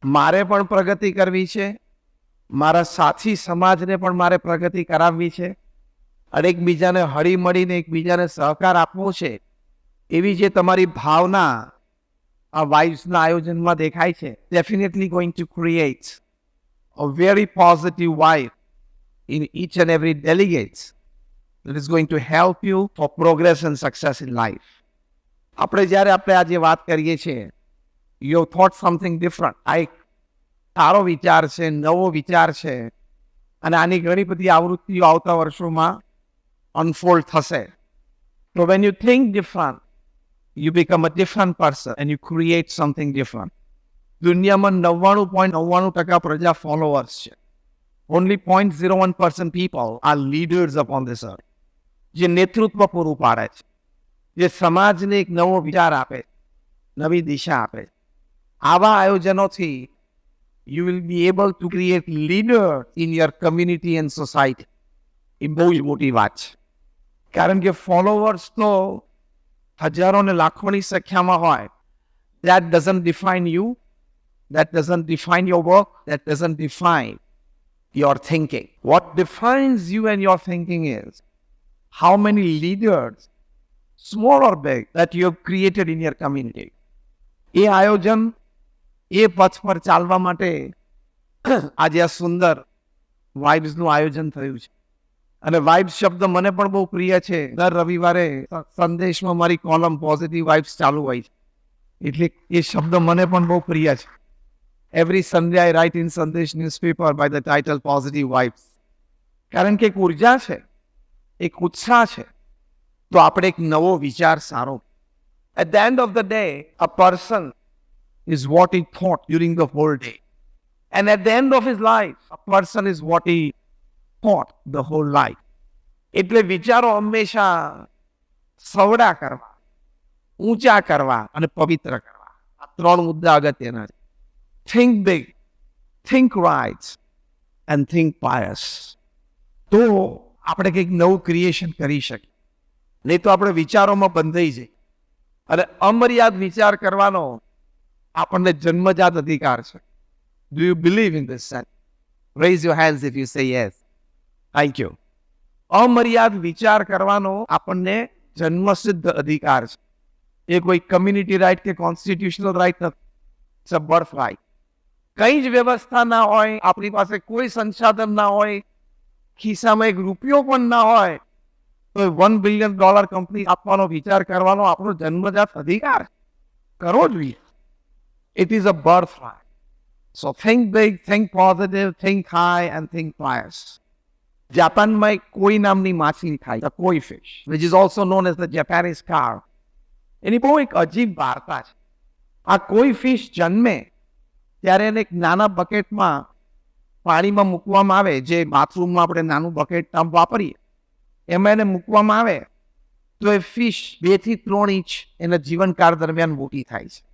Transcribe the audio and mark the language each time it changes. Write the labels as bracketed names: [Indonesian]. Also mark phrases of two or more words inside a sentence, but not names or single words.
[Gujarati] મારે પણ પ્રગતિ કરવી છે, મારા સાથી સમાજને પણ મારે પ્રગતિ કરાવવી છે અને એકબીજાને હળી મળીને એકબીજાને સહકાર આપવો છે, એવી જે તમારી ભાવના આ વાઇબ્સના આયોજનમાં દેખાય છે, [English] definitely going to create a very positive vibe in each and every delegate that is going to help you for progress and success in life. [Gujarati] આપણે આજે વાત કરીએ છીએ, [English] you have thought something different. [Gujarati] આ એક સારો વિચાર છે, નવો વિચાર છે અને આની ઘણી બધી આવૃત્તિઓ આવતા વર્ષોમાં અનફોલ્ડ થશે. [English] So when you think different, you become a different person and you create something different. [Gujarati] દુનિયામાં 99.99% પ્રજા ફોલોઅર્સ છે. [English] Only 0.01% people are leaders upon this earth. [Gujarati] જે નેતૃત્વ પૂરું પાડે છે, જે સમાજને એક નવો વિચાર આપે, નવી દિશા આપે. આવા આયોજનોથી [English] you will be able to create leaders in your community and society. [Gujarati] એ બહુ જ મોટી વાત છે. કારણ કે ફોલોઅર્સ તો હજારો ને લાખોની સંખ્યામાં હોય. [English] That doesn't define you. That doesn't define your work. That doesn't define your thinking. What defines you and your thinking is how many leaders, small or big, that you have created in your community. [Gujarati] એ આયોજન, એ પથ પર ચાલવા માટે આજે આ સુંદર વાઇબ્સનું આયોજન થયું છે. અને વાઇબ્સ શબ્દ મને પણ બહુ પ્રિય છે. દર રવિવારે સંદેશમાં મારી કોલમ પોઝિટિવ વાઇબ્સ ચાલુ હોય છે, એટલે એ શબ્દ મને પણ બહુ પ્રિય છે. [English] Every Sunday I write in Sandesh newspaper by the title Positive Vibes. [Gujarati] કારણ કે એક ઉર્જા છે, એક ઉત્સાહ છે, તો આપણે એક નવો વિચાર સારો. [English] At the end of the day, a person is what he thought during the whole day. And at the end of his life, a person is what he thought the whole life. [Gujarati] એટલે વિચારો હંમેશા સવડા કરવા, ઊંચા કરવા અને પવિત્ર કરવા. આ ત્રણ મુદ્દા અગત્યના છે. [English] Think big, think right, and think pious. [Gujarati] તો આપણે કંઈક નવું ક્રિએશન કરી શકીએ. નહીં તો આપણે વિચારોમાં બંધાઈ જઈએ. અને અમર્યાદ વિચાર કરવાનો આપણને જન્મજાત અધિકાર છે. [English] Do you believe in this? Raise your hands if you say yes. Thank you. [Gujarati] અમર્યાદ વિચાર કરવાનો આપણને જન્મસિદ્ધ અધિકાર છે. એ કોઈ [English] community right [Gujarati] કે [English] constitutional right [Gujarati] નથી. [English] it's a birth right. [Gujarati] કઈ જ વ્યવસ્થા ના હોય, આપણી પાસે કોઈ સંસાધન ના હોય, ખિસ્સામાં એક રૂપિયો પણ ના હોય, તો $1 billion કંપની આપવાનો વિચાર કરવાનો આપણો જન્મજાત અધિકાર કરવો જોઈએ. [English] It is a birthright. So think big, think positive, think high and think pious. [Gujarati] જાપાનમાં એક કોઈ નામની માછલી થાય, [English] the koi fish, which is also known as the Japanese carp. [Gujarati] એની બહુ એક અજીબ વાર્તા છે. આ કોઈ ફિશ જન્મે ત્યારે એને એક નાના બકેટમાં પાણીમાં મૂકવામાં આવે, જે બાથરૂમમાં આપણે નાનું [English] bucket tub [Gujarati] વાપરીએ એમાં એને મૂકવામાં આવે તો એ ફિશ 2 થી 3 ઇંચ એના જીવનકાળ દરમિયાન મોટી થાય છે.